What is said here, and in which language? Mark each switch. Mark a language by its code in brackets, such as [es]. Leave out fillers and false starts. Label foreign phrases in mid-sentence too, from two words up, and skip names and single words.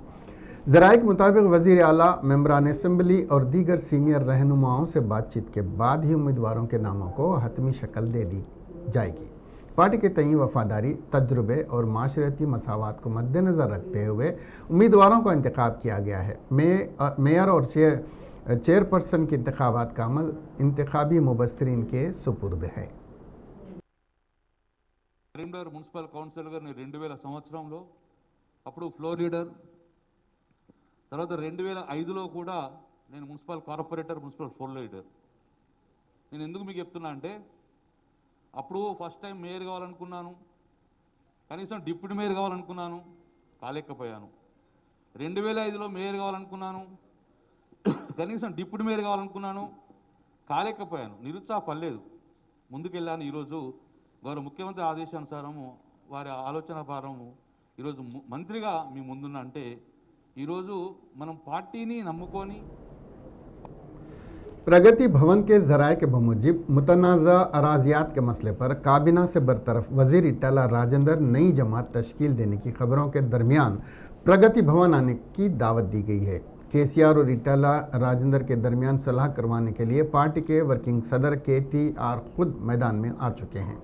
[ur] ذرائع کے مطابق وزیر اعلیٰ، ممبران اسمبلی اور دیگر سینئر رہنماؤں سے بات چیت کے بعد ہی امیدواروں کے ناموں کو حتمی شکل دے دی جائے گی. پارٹی کے تئیں وفاداری، تجربے اور معاشرتی مساوات کو مد نظر رکھتے ہوئے امیدواروں کا انتخاب کیا گیا ہے. میئر اور چیئرپرسن کے انتخابات کا عمل انتخابی مبصرین کے سپرد ہے. [te] కరీంనగర్ [en] municipal council [te] గారిని 2000 సంవత్సరంలో అప్పుడు [en] floor leader, [te] తర్వాత 2005లో కూడా నేను [en] municipal corporator, municipal floor leader. [te] నేను ఎందుకు మీకు చెప్తున్నా అంటే అప్పుడు [en] first time mayor [te] కావాలనుకున్నాను, కనీసం [en] deputy mayor [te] కావాలనుకున్నాను, కాలేకపోయాను. 2005లో మేయర్ కావాలనుకున్నాను, కనీసం [en] deputy mayor [te] కావాలనుకున్నాను, కాలేకపోయాను. నిరుత్సాహపడలేదు, ముందుకెళ్ళాను. ఈరోజు గౌరవ ముఖ్యమంత్రి ఆదేశానుసారము, వారి ఆలోచన భారము ఈరోజు మంత్రిగా మీ ముందున్నా అంటే ఈరోజు మనం పార్టీని నమ్ముకొని. [ur] پرگتی بھون کے ذرائع کے بموجب متنازعہ اراضیات کے مسئلے پر کابینہ سے برطرف وزیر ایٹالا راجندر نئی جماعت تشکیل دینے کی خبروں کے درمیان پرگتی بھون آنے کی دعوت دی گئی ہے. کے سی آر اور ایٹالا راجندر کے درمیان صلح کروانے کے لیے پارٹی کے ورکنگ صدر KTR خود میدان میں آ چکے ہیں.